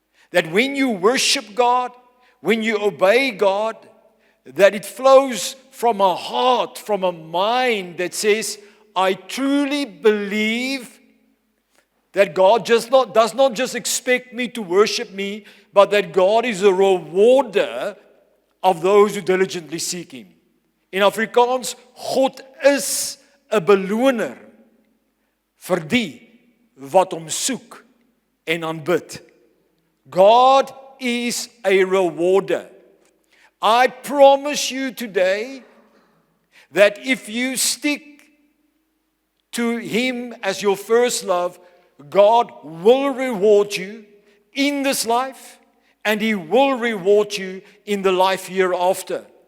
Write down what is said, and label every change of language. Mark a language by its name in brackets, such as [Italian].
[English] That when you worship God, when you obey God, that it flows from a heart, from a mind that says, I truly believe that God does not just expect me to worship me, but that God is a rewarder of those who diligently seek Him. In Afrikaans, [Afrikaans] God is 'n beloner vir die wat hom soek en aanbid. [English] God is a rewarder. I promise you today that if you stick to Him as your first love, God will reward you in this life, and He will reward you in the life hereafter.